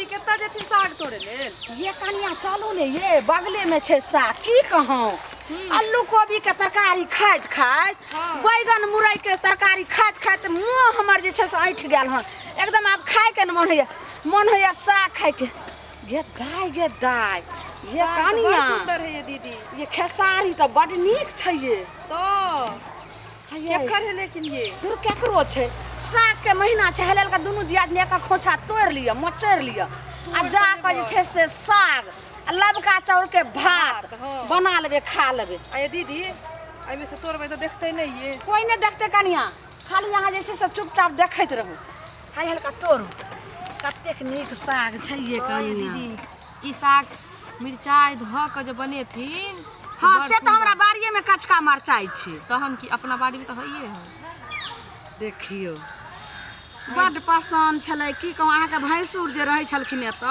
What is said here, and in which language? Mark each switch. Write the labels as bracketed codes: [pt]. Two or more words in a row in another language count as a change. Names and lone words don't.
[mai] एतऽ जेथिन साग तोड़े लेल। ये कनिया चलू ने ये बगले में छे साग की कहूं। आलू कोबी के तरकारी खाइत खाइत बैगन मुरई के तरकारी खाइत खाइत मुंह हमर जे छे से ऐठ गेल हन एकदम। अब खाए के मन होया साग खाए के। गे दाई ये कनिया सुंदर है ये दीदी। ये खेसारी तो बड़ नीक छै ये। तो केकर है लेकिन ये दूर केकरो छै। साग के महीना छै हेलेल का दुनु दियादनी एक खोछा तोड़ लिया मचर लिया आ जा के जे छै से साग लबका चाउर के भात बना लेबे खा लेबे। आ ये दीदी एमे से तोड़बै तो देखते नहीं ये। कोई नहीं देखते कनिया खाली यहाँ जे छै से चुपचाप देखैत रहू। हाय हल्का तोड़ू कतेक नीक साग छै ये कनिया। दीदी ई साग मिरचाई धो के जो बनेथिन। हाँ से तो हमरा बाड़िए में कचका मरचाई छै। तहन की अपना बाड़ी में तो हइए है। देखियो बड़ पसंद छलै की कहूँ अहाँ के भैंसुर जे रहै छलखिन एतऽ।